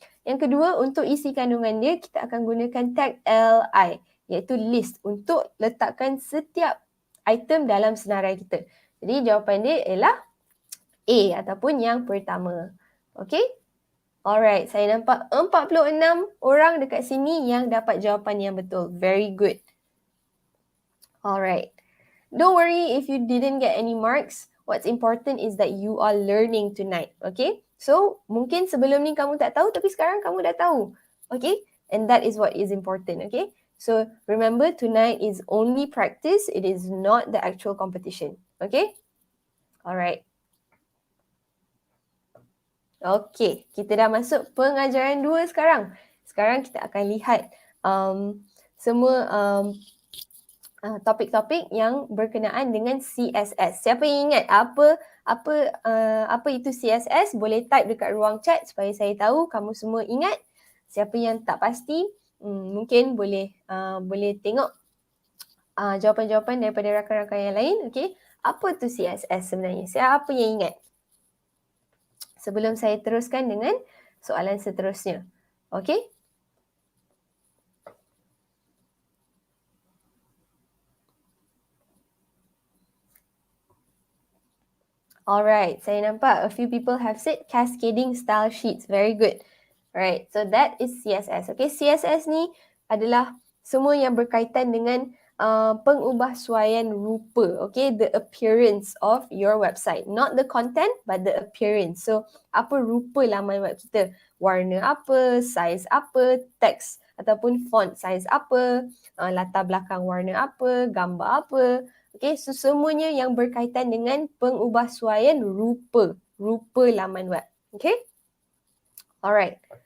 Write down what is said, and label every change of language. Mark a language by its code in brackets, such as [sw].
[ms] Yang kedua, untuk isi kandungan dia kita akan gunakan tag LI iaitu list untuk letakkan setiap item dalam senarai kita. Jadi jawapan dia ialah A ataupun yang pertama. [en] Okay? [ms] Alright, saya nampak 46 orang dekat sini yang dapat jawapan yang betul. [en] Very good. Alright. Don't worry if you didn't get any marks. What's important is that you are learning tonight. Okay? [ms] So, mungkin sebelum ni kamu tak tahu tapi sekarang kamu dah tahu. [en] Okay? And that is what is important. Okay? So, remember tonight is only practice. It is not the actual competition. Okay? Alright. [ms] Okay, kita dah masuk pengajaran 2 sekarang. Sekarang kita akan lihat semua topik-topik yang berkenaan dengan CSS. Siapa yang ingat apa itu CSS? Boleh type dekat ruang chat supaya saya tahu kamu semua ingat. Siapa yang tak pasti, mungkin boleh tengok jawapan-jawapan daripada rakan-rakan yang lain. Okay, apa tu CSS sebenarnya? Siapa yang ingat? Sebelum saya teruskan dengan soalan seterusnya. Okay? [en] Alright, [ms] saya nampak [en] a few people have said cascading style sheets. Very good. Alright, so that is CSS. [ms] Okay, CSS ni adalah semua yang berkaitan dengan pengubahsuaian rupa. [en] Okay, the appearance of your website. Not the content, but the appearance. [ms] So, apa rupa laman web kita? Warna apa, size apa, teks ataupun font size apa, latar belakang warna apa, gambar apa. Okay, so semuanya yang berkaitan dengan pengubahsuaian rupa laman web. Okay? Alright.